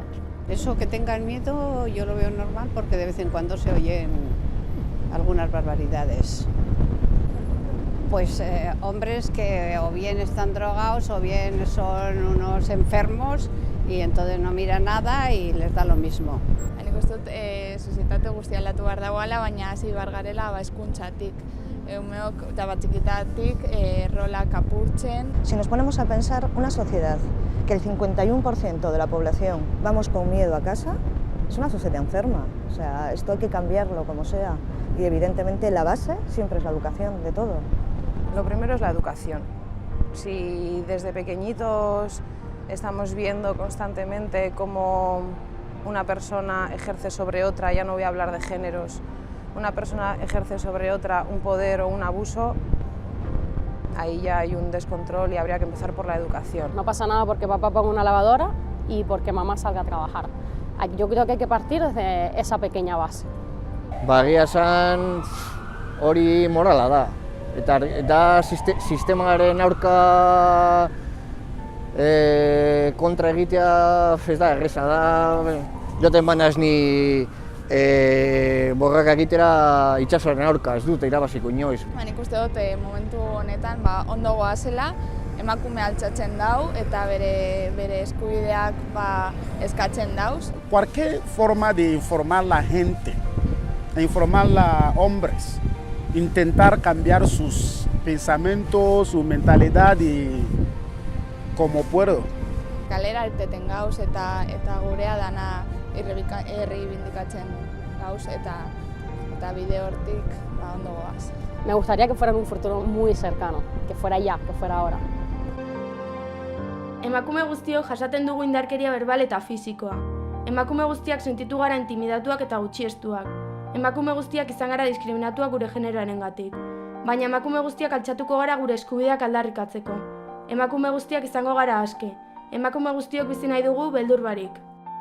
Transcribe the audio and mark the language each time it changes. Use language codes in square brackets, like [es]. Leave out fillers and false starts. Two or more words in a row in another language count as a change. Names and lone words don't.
[es] Eso que tengan miedo yo lo veo normal porque de vez en cuando se oyen algunas barbaridades. Pues hombres que o bien están drogados o bien son unos enfermos y entonces no miran nada y les da lo mismo. [eu] Nik uste dut sozietate guztia aldatu behar dagoela, baina hasi behar garela hezkuntzatik. Umeok eta txikitatik rolak apurtzen. [es] Si nos ponemos a pensar, una sociedad que el 51% de la población vamos con miedo a casa, es una sociedad enferma. O sea, esto hay que cambiarlo como sea. Y evidentemente la base siempre es la educación de todo. Lo primero es la educación. Si desde pequeñitos estamos viendo constantemente cómo una persona ejerce sobre otra, ya no voy a hablar de géneros, una persona ejerce sobre otra un poder o un abuso, ahí ya hay un descontrol y habría que empezar por la educación. No pasa nada porque papá ponga una lavadora y porque mamá salga a trabajar. Yo creo que hay que partir desde esa pequeña base. [eu] Egia esan hori morala da. Eta sistemaren aurka kontra egitea ez da erreza da. Joten banaz ni borraka egitera itsasoaren aurka, ez dut irabaziko inoiz. Nik uste dut momentu honetan ondo goazela, emakume altxatzen dau eta bere eskubideak eskatzen dauz. [es] Cualquier forma de informar a la gente, informar a hombres, intentar cambiar sus pensamientos, su mentalidad y como puedo. [eu] Kalera irteten gauz eta gurea dana erreibindikatzen gauz eta bide hortik ondo goaz. [es] Me gustaría que fuera en un futuro muy cercano, que fuera ya, que fuera ahora. [eu] Emakume guztiok jasaten dugu indarkeria berbal eta fisikoa. Emakume guztiak sentitu gara intimidatuak eta gutxiestuak. Emakume guztiak izan gara diskriminatuak gure generoarengatik. Baina emakume guztiak altxatuko gara gure eskubideak aldarrikatzeko. Emakume guztiak izango gara aske. Emakume guztiok bizi nahi dugu beldur barik.